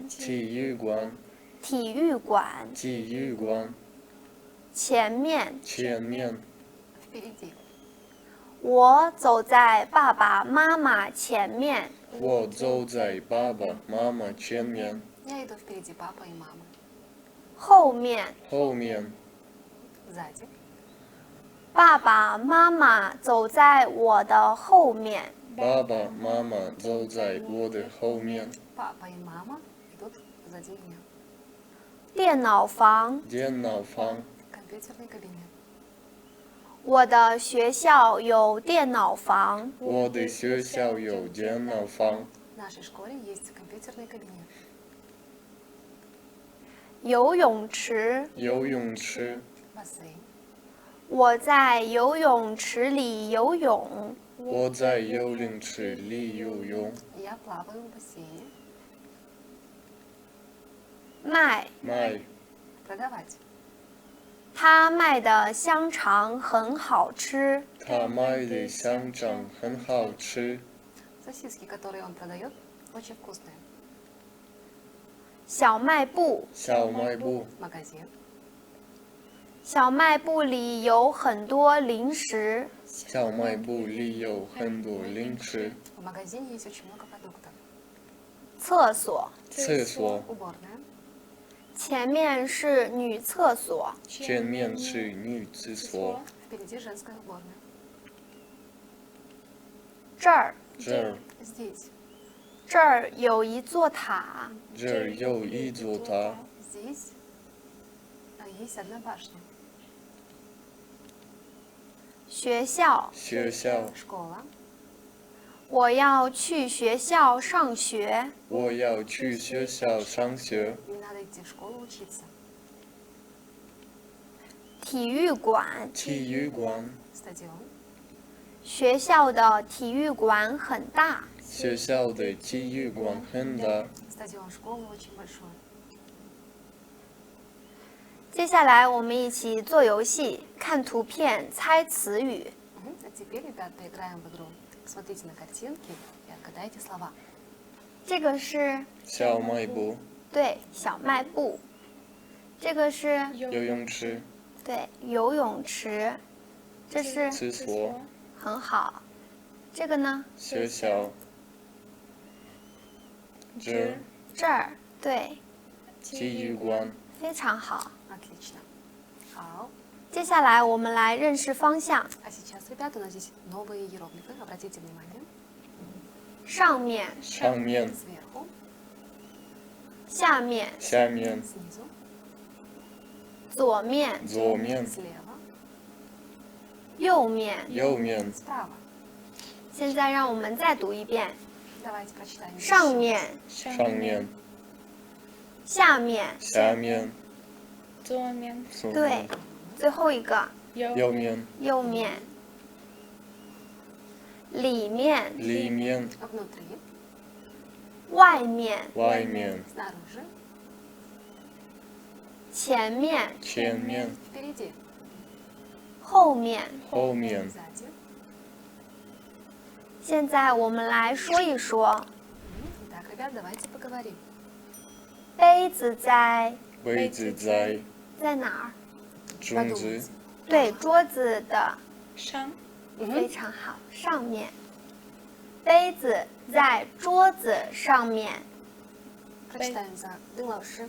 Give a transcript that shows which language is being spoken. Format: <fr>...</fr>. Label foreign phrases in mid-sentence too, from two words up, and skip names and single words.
<zh>体育馆体育馆、体育馆前面。前面</zh> <ru>Впереди,</ru> <zh>我走在爸爸妈妈前面，我走在爸爸妈妈前面</zh> <ru>я иду впереди папа и мама.</ru> <zh>后面。后面</zh> <ru>Сзади,</ru> <zh>爸爸妈妈走在我的后面，爸爸妈妈走在我的后面</zh> <ru>папа и мама идут позади меня.</ru> <zh>电脑房。电脑房</zh> <ru>Компьютерный кабинет.</ru> <zh>我的学校有电脑房，我的学校有电脑房</zh> <ru>В нашей школе есть компьютерный кабинет.</ru> <zh>游泳池。游泳池</zh> <ru>Бассейн.</ru> <zh>我在游泳池里游泳，我在游泳池里游泳</zh> <ru>Я плаваю в бассейне.</ru> <zh>卖。卖</zh> <ru>Продавать.</ru> <zh>他卖的香肠很好吃，他卖的香肠很好吃</zh> <ru>Сосиски, которые он продает, очень вкусные.</ru> <zh>小卖部。小卖部</zh> <ru>Магазин.</ru> <zh>小卖部里有很多零食，小卖部里有很多零食</zh> <ru>В магазине есть очень много продуктов.</ru> <zh>厕所。厕所</zh> <ru>Уборная.</ru> <zh>前面是女厕所，前面是女厕所</zh> <ru>Впереди женская уборная.</ru> <zh>这儿，这儿</zh> <ru>Здесь.</ru> <zh>这儿有一座塔，这儿有一座塔</zh> <ru>Здесь есть одна башня.</ru> <zh>学校。学校</zh> <ru>Школа.</ru> <zh>我要去学校上学，我要去学校上学</zh> <ru>Мне надо идти в школу учиться.</ru> <zh>体育馆。体育馆</zh> <ru>Стадион.</ru> <zh>学校的体育馆很大，学校的体育馆很大</zh> <ru>Стадион школы очень большой.</ru> <zh>接下来我们一起做游戏，看图片猜词语。</zh> <ru>А теперь, ребят, поиграем в игру. Смотрите на картинки и отгадайте слова.</ru> <zh>这个是小卖部、对小卖部，这个是游泳池、对游泳池，这是厕所、很好。这个呢？学校、这儿对，体育馆。非常好。</zh> <ru>Отлично. Хау.</ru> <zh>接下来我们来认识方向。</zh> <ru>А сейчас, ребята, у нас здесь новые иероглифы. Обратите внимание.</ru> <zh>上面、上面、</zh> <ru>Сверху,</ru> <zh>下面、下面、</zh> <ru>снизу,</ru> <zh>左面、左面、</zh> <ru>слева,</ru> <zh>右面。右面、</zh> <ru>справа.</ru> <zh>现在让我们再读一遍：</zh> <ru>Давайте прочитаем. еще</ru> <zh>上</zh> <ru>раз.</ru> <zh>面、上面、下面。下面、左面、左对面、，最后一个右面、右面、里面、里面、</zh> <ru>Внутри,</ru> <zh>外面、外面、</zh> <ru>снаружи,</ru> <zh>前面、前面、</zh> <ru>впереди,</ru> <zh>后面。后面。</zh> <ru>сзади.</ru> <zh>现在我们来说一说，</zh> <ru>Итак, ребят, давайте поговорим.</ru> <zh>杯子在位置在哪儿？中子，对，桌子的上、非常好，上面。杯子在桌子上面。</zh> <ru>Прочитаем за Дын老师.</ru>